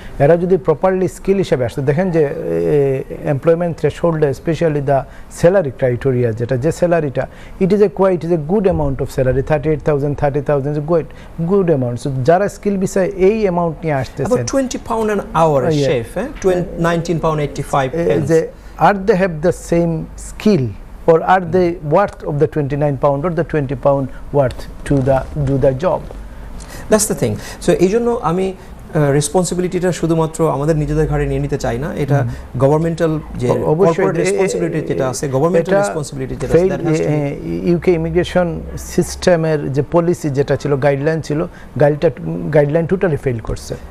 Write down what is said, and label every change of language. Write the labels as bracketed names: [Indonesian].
[Bangla] এরা যদি properly skill হিসেবে আসতো, দেখেন যে employment threshold specially [English] the salary criteria, [Bangla] যে স্যালারিটা [English] it is a good amount of salary, [Bangla] 38,000 30,000 [English] Is good amount. [Bangla] So যারা স্কিল বিষয়ে এই অ্যামাউন্ট নিয়ে আসতেছেন, [English] £20 an hour chef, £19.85. Are they have the same skill, or are they worth of the £29 or the £20 worth to do the job? That's the thing. [Bangla] So এই জন্য আমি রেসপন্সিবিলিটিটা শুধুমাত্র আমাদের নিজেদের ঘাড়ে নিয়ে নিতে চাই না, এটা গভর্নমেন্টাল যে কর্পোরেট রেসপন্সিবিলিটি যেটা আছে, গভর্নমেন্টাল রেসপন্সিবিলিটি যেটা আছে, ইউকে ইমিগ্রেশন সিস্টেমের যে পলিসি যেটা ছিল, গাইডলাইন ছিল, গাইডলাইন টোটালি ফেল করছে,